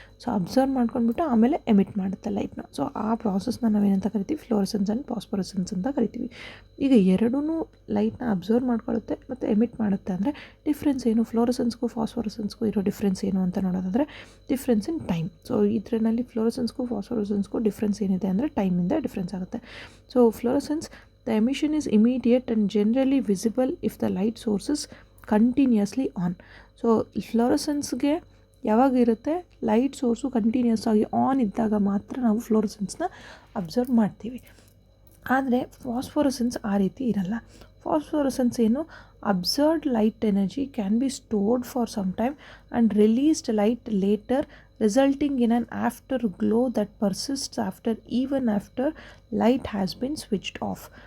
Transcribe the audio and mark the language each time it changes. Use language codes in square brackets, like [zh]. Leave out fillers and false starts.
[kn] So observe ಮಾಡ್ಕೊಂಡ್ಬಿಟ್ಟು ಆಮೇಲೆ emit ಮಾಡುತ್ತೆ ಲೈಟ್ನ. ಸೊ ಆ ಪ್ರಾಸೆಸ್ನ ನಾವೇನಂತ ಕರಿತೀವಿ, ಫ್ಲೋರಸೆನ್ಸ್ ಆ್ಯಂಡ್ ಫಾಸ್ಫೋರಸೆನ್ಸ್ ಅಂತ ಕರಿತೀವಿ. ಈಗ ಎರಡೂ ಲೈಟ್ನ ಅಬ್ಸರ್ವ್ ಮಾಡ್ಕೊಳ್ಳುತ್ತೆ ಮತ್ತು ಎಮಿಟ್ ಮಾಡುತ್ತೆ ಅಂದರೆ ಡಿಫ್ರೆನ್ಸ್ ಏನು, ಫ್ಲೋರಸೆನ್ಸ್ಗೂ ಫಾಸ್ಫೋರಸೆನ್ಸ್ಗೂ ಇರೋ ಡಿಫ್ರೆನ್ಸ್ ಏನು ಅಂತ ನೋಡೋದಾದರೆ ಡಿಫ್ರೆನ್ಸ್ ಇನ್ ಟೈಮ್. ಸೊ ಇದರಲ್ಲಿ ಫ್ಲೋರಸೆನ್ಸ್ಗೂ ಫಾಸ್ಫೋರಸೆನ್ಸ್ಗೂ ಡಿಫ್ರೆನ್ಸ್ ಏನಿದೆ ಅಂದರೆ ಟೈಮಿಂದ ಡಿಫ್ರೆನ್ಸ್ ಆಗುತ್ತೆ. [en] So fluorescence, the emission is immediate and generally visible if the light source is continuously on. [kn] So ಫ್ಲೋರಸೆನ್ಸ್ಗೆ ಯಾವಾಗ ಇರುತ್ತೆ, ಲೈಟ್ ಸೋರ್ಸು ಕಂಟಿನ್ಯೂಸ್ ಆಗಿ ಆನ್ ಇದ್ದಾಗ ಮಾತ್ರ ನಾವು ಫ್ಲೋರಸೆನ್ಸ್ನ ಅಬ್ಸರ್ವ್ ಮಾಡ್ತೀವಿ. ಆದರೆ ಫಾಸ್ಫೋರಸೆನ್ಸ್ ಆ ರೀತಿ ಇರಲ್ಲ. [en] Phosphorescence ಏನು, absorbed light energy can be stored for some time and released light later, resulting in an after glow that persists even after light has been switched off.